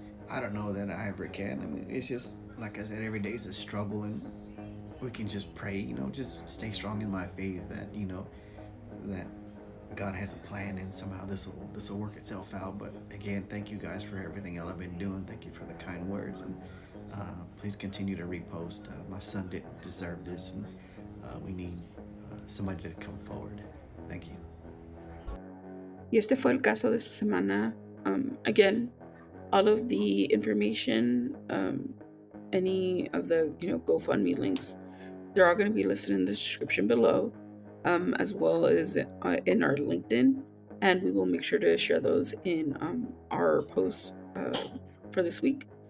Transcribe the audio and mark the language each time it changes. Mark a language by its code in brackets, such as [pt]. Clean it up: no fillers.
[en] I don't know that I ever can. I mean, it's just, like I said, every day is a struggle, and we can just pray, just stay strong in my faith that, that God has a plan, and somehow this will work itself out. But again, thank you guys for everything y'all have been doing. Thank you for the kind words, and please continue to repost. My son didn't deserve this, and we need somebody to come forward. Thank you. [es] Y este fue el caso de esta semana. Again, [en] All of the information, any of the GoFundMe links, they're all going to be listed in the description below, as well as in our LinkedIn, and we will make sure to share those in our posts for this week.